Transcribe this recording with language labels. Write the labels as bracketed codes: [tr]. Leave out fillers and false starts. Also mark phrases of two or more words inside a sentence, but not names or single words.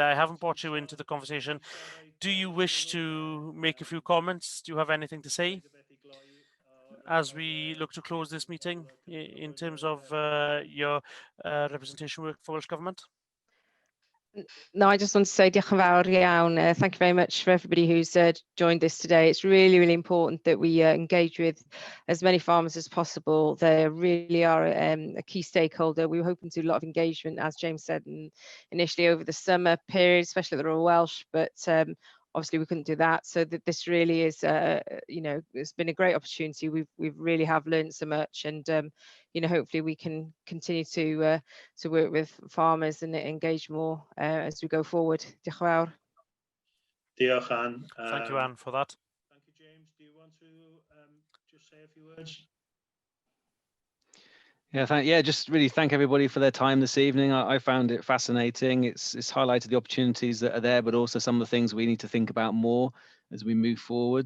[en] I haven't brought you into the conversation. Do you wish to make a few comments? Do you have anything to say as we look to close this meeting in terms of your representation work for Welsh Government? No, I just want to say [cy] diolch yn fawr iawn. [en] Thank you very much for everybody who's joined us today. It's really, really important that we engage with as many farmers as possible. They really are a key stakeholder. We were hoping to do a lot of engagement, as James said, initially over the summer period, especially at the Royal Welsh, but obviously we couldn't do that. So this really is, it's been a great opportunity. We've really have learned so much, and hopefully we can continue to work with farmers and engage more as we go forward. [cy] Diolch yn fawr. Diolch, Anne. [en] Thank you, Anne, for that. Thank you, James. Do you want to just say a few words? Yeah, just really thank everybody for their time this evening. I found it fascinating. It's highlighted the opportunities that are there, but also some of the things we need to think about more as we move forwards.